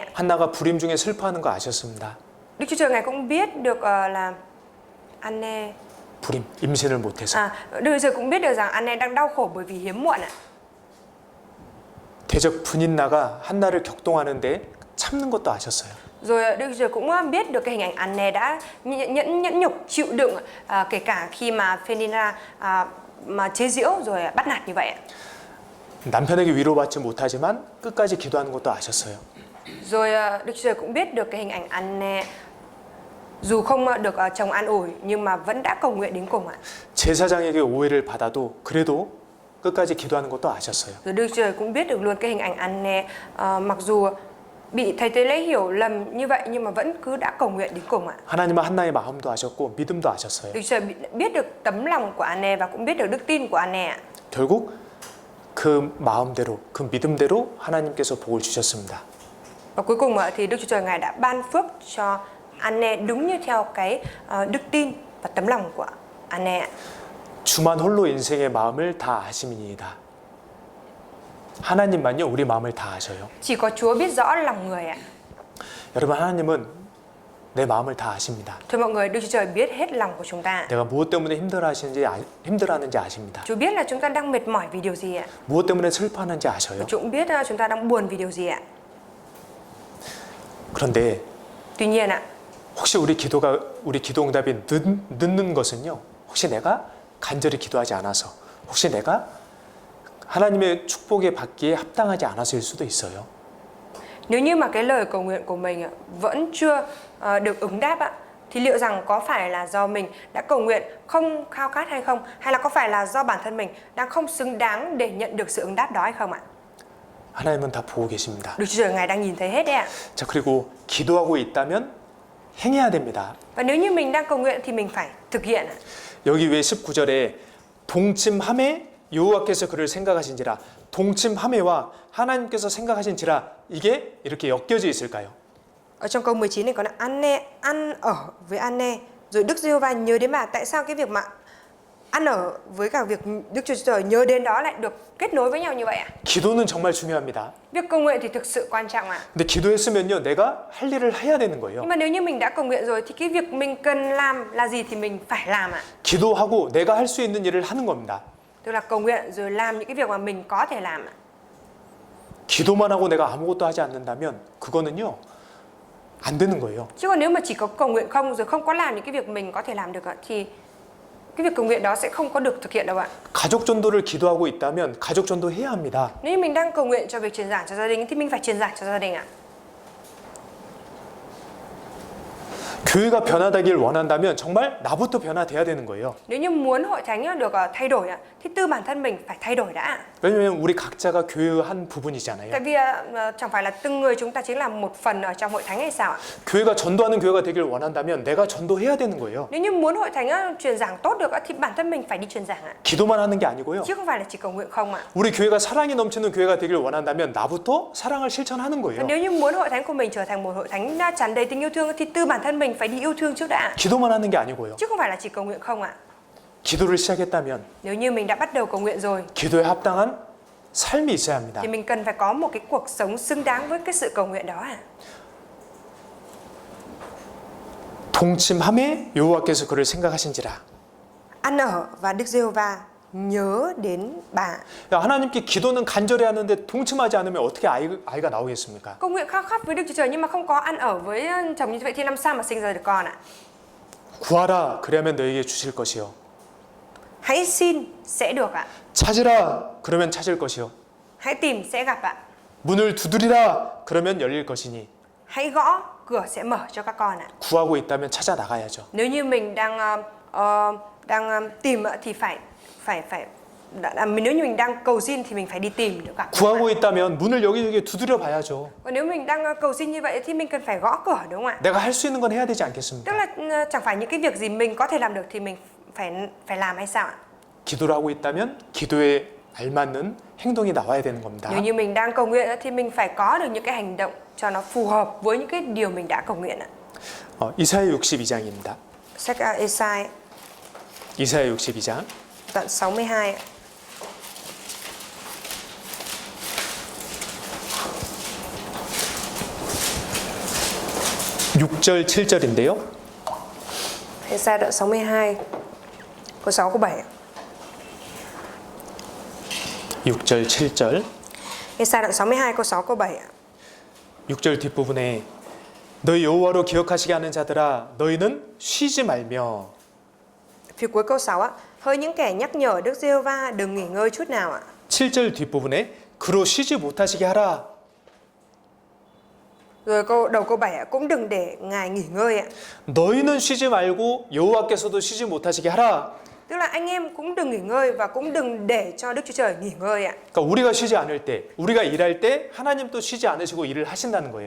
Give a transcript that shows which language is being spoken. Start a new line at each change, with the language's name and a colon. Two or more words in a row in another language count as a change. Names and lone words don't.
Korean: 한나가 불임 중에 슬퍼하는 거 아셨습니다.
Vietnamese: Đức Chúa Trời Ngài cũng biết được là Anne
Korean: 불임, 임신을 못해서.
Vietnamese: Đức Chúa Trời cũng biết được rằng Anne đang đau khổ bởi vì hiếm muộn ạ.
Korean: 대적 분인나가 한나를 격동하는데 참는 것도 아셨어요.
Vietnamese: Rồi Đức Chúa Trời cũng biết được cái hình ảnh Anne đã nhẫn nhục chịu đựng kể cả khi mà Phenina mà chế giễu rồi bắt nạt như vậy ạ.
Korean: 남편에게 위로받지 못하지만 끝까지 기도하는 것도 아셨어요.
Vietnamese: Rồi Đức Chúa Trời cũng biết được cái hình ảnh Anne dù không được chồng an ủi nhưng mà vẫn đã cầu nguyện đến cùng ạ.
Korean: 제사장에게 오해를 받아도 그래도 끝까지 기도하는 것도 아셨어요.
Vietnamese: Rồi Đức Chúa Trời cũng biết được luôn cái hình ảnh Anne mặc dù bị thầy tế lễ hiểu lầm như vậy nhưng mà vẫn cứ đã cầu nguyện đến cùng ạ.
Korean: 하나님은 한나의 마음도 아셨고 믿음도 아셨어요.
Vietnamese: Đức Chúa Trời biết được tấm lòng của Anne và cũng biết được đức tin của Anne ạ.
Korean: 결국 그 마음대로, 그 믿음대로 하나님께서 복을 주셨습니다.
Vietnamese: Và cuối cùng thì Đức Chúa Trời Ngài đã ban phước cho Anne đúng như theo cái đức tin và tấm lòng của Anne ạ.
Korean: 주만 홀로 인생의 마음을 다 아심이니이다. 하나님만요 우리 마음을 다 아셔요.
Vietnamese: Chỉ có Chúa biết rõ lòng người ạ.
Korean: 여러분 하나님은 내 마음을 다 아십니다.
Vietnamese: Thưa mọi người, Đức Chúa Trời biết hết lòng của chúng ta.
Korean: 내가 무엇 때문에 힘들어하는지 아십니다.
Vietnamese: Chúa biết là chúng ta đang mệt mỏi vì điều gì ạ.
Korean: 무엇 때문에 슬퍼하는지 아셔요.
Vietnamese: Chúa cũng biết chúng ta đang buồn vì điều gì ạ.
Korean: 그런데
Vietnamese: Tuy nhiên ạ,
Korean: 혹시 우리 기도 응답이 늦는 것은요. 혹시 내가 간절히 기도하지 않아서, 혹시 내가 하나님의 축복에 받기에 합당하지 않아서일 수도 있어요.
Vietnamese: nếu như mà cái lời cầu nguyện của mình vẫn chưa được ứng đáp ạ, thì liệu rằng có phải là do mình đã cầu nguyện không khao khát hay không, hay là có phải là do bản thân mình đang không xứng đáng để nhận được sự ứng đáp đó hay không ạ?
Korean: 하나님은 다 보고 계십니다.
Vietnamese: Đức Chúa Trời Ngài đang nhìn thấy hết đấy ạ.
Korean: 자, 그리고 기도하고 있다면 행해야 됩니다.
Vietnamese: Và nếu như mình đang cầu nguyện thì mình phải thực hiện ạ.
Korean: 여기 왜 19절에 동침함에 여호와께서 그를 생각하신지라, 동침함에와 하나님께서 생각하신지라, 이게 이렇게 엮여져 있을까요?
Vietnamese: Ở trong câu 19 này có là Anne ăn ở với Anne, rồi Đức Giê-hô-va nhớ đến bà. Tại sao cái việc mà ăn ở với cả việc Đức Chúa Trời nhớ đến đó lại được kết nối với nhau như vậy ạ?
Korean: 기도는 정말 중요합니다.
Vietnamese: Việc cầu nguyện thì thực sự quan trọng ạ.
Korean: 근데 기도했으면요, 내가 할 일을 해야 되는 거예요.
Vietnamese: Nhưng mà nếu như mình đã cầu nguyện rồi thì cái việc mình cần làm là gì thì mình phải làm ạ.
Korean: 기도하고 내가 할 수 있는 일을 하는 겁니다.
Vietnamese: Tức là cầu nguyện rồi làm những cái việc mà mình có thể làm ạ.
Korean: 기도만 하고 내가 아무것도 하지 않는다면 그거는요, 안 되는 거예요.
Vietnamese: Chứ còn nếu mà chỉ có cầu nguyện không rồi không có làm những cái việc mình có thể làm được ạ, thì cái việc cầu nguyện đó sẽ không có được thực hiện đâu ạ.
Korean: 가족 전도를 기도하고 있다면 가족 전도 해야 합니다.
Vietnamese: Nếu như mình đang cầu nguyện cho việc truyền giảng cho gia đình thì mình phải truyền giảng cho gia đình ạ.
Korean: 교회가 변화되길 원한다면 정말 나부터 변화돼야 되는 거예요.
Vietnamese: Nếu như muốn hội thánh được thay đổi ạ, thì từ bản thân mình phải thay đổi đã.
Korean: 왜냐면 우리 각자가 교회의 한 부분이잖아요.
Vietnamese: Tại vì chẳng phải là từng người chúng ta chính là một phần ở trong hội thánh hay sao ạ?
Korean: 교회가 전도하는 교회가 되길 원한다면 내가 전도해야 되는 거예요.
Vietnamese: Nếu như muốn hội thánh truyền giảng tốt được thì bản thân mình phải đi truyền giảng ạ.
Korean: 기도만 하는 게 아니고요.
Vietnamese: Chứ không phải là chỉ cầu nguyện không ạ.
Korean: 우리 교회가 사랑이 넘치는 교회가 되길 원한다면 나부터 사랑을 실천하는 Và 거예요.
Vietnamese: nếu như muốn hội thánh của mình trở thành một hội thánh tràn đầy tình yêu thương thì từ bản thân mình phải đi yêu thương trước đã.
Korean: 기도만 하는 게 아니고요.
Vietnamese: Chứ không phải là chỉ cầu nguyện không ạ.
Korean: 기도를 시작했다면
Vietnamese: Nếu như mình đã bắt đầu cầu nguyện rồi
Korean: 기도에 합당한 삶이 있어야 합니다.
Vietnamese: thì mình cần phải có một cái cuộc sống xứng đáng với cái sự cầu nguyện đó ạ.
Korean: 동침함에 여호와께서 그를 생각하신지라.
Vietnamese: Ăn ở và Đức Giê-hô-va nhớ đến bà.
Korean: 야, 하나님께 기도는 간절히 하는데 동침하지 않으면 어떻게 아이가 나오겠습니까?
Vietnamese: Cầu nguyện khao khát với Đức Chúa Trời nhưng mà không có ăn ở với chồng như vậy thì làm sao mà sinh ra được con ạ?
Korean: 구하라 그러면 너에게 주실 것이요.
Vietnamese: Hãy xin sẽ được ạ.
Korean: 찾으라 그러면 찾을 것이요.
Vietnamese: Hãy tìm sẽ gặp ạ.
Korean: 문을 두드리라 그러면 열릴 것이니.
Vietnamese: Hãy gõ, cửa sẽ mở cho các con ạ.
Korean: 구하고 있다면 찾아 나가야죠.
Vietnamese: Nếu như mình đang tìm ạ, thì phải nếu như mình đang cầu xin thì mình phải đi tìm được ạ.
Korean: 구하고 있다면 문을 여기저기 두드려 봐야죠.
Vietnamese: Còn nếu mình đang cầu xin như vậy thì mình cần phải gõ cửa đúng không ạ?
Korean: 내가 할 수 있는 건 해야 되지 않겠습니까?
Vietnamese: Tức là chẳng phải những cái việc gì mình có thể làm được thì mình phải làm hay sao ạ?
Korean: 기도를 하고 있다면 기도에 알맞는 행동이 나와야 되는 겁니다.
Vietnamese: Nếu như mình đang cầu nguyện thì mình phải có được những cái hành động cho nó phù hợp với những cái điều mình đã cầu nguyện ạ.
Korean: 이사야 62장입니다.
Vietnamese: Sách Ê-sai
Korean: 이사야 62장
Vietnamese: đoạn 62 ạ.
Korean: (6절) (7절인데요)
Vietnamese: Ê-sai đoạn 62 câu 6 câu 7 ạ.
Korean: (6절) (7절)
Vietnamese: Ê-sai đoạn 62 câu 6 câu 7 ạ.
Korean: 6절 뒷부분에 너희 여호와로 기억하시게 하는 자들아 너희는 쉬지 말며.
Vietnamese: Phía cuối câu 6 ạ. Hỡi những kẻ nhắc nhở Đức Giê-hô-va đừng nghỉ ngơi chút nào ạ.
Korean: 7절 뒷부분에 그로 쉬지 못하시게 하라.
Vietnamese: Rồi đầu câu 7 ạ, cũng đừng để Ngài nghỉ ngơi ạ.
Korean: 너희는 쉬지 말고 여호와께서도 쉬지 못하시게 하라.
Vietnamese: Tức là anh em cũng đừng nghỉ ngơi và cũng đừng để cho Đức Chúa Trời nghỉ ngơi ạ.
Korean: 그러니까 우리가 쉬지 않을 때, 우리가 일할 때 하나님도 쉬지 않으시고 일을 하신다는 거예요.